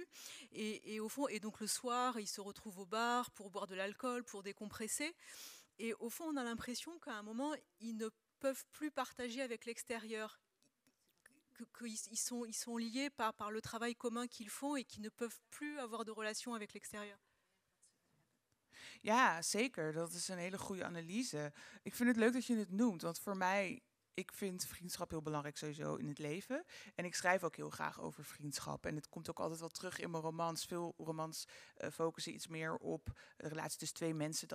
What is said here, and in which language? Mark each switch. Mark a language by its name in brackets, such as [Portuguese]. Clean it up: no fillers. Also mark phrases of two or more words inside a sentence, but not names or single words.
[French] Et au fond, et donc le soir, ils se retrouvent au bar pour boire de l'alcool, pour décompresser. Et au fond, on a l'impression qu'à un moment, ils ne peuvent plus partager avec l'extérieur. Qu'ils sont liés par le travail commun qu'ils font et qu'ils ne peuvent plus avoir de relation avec l'extérieur. [Dutch] Ja, zeker. Dat is een hele goede analyse. Ik vind het leuk dat je het noemt, want voor mij, ik vind vriendschap heel belangrijk sowieso in het leven. En ik schrijf ook heel graag over vriendschap. En het komt ook altijd wel terug in mijn romans. Veel romans focussen iets meer op de relatie tussen twee mensen.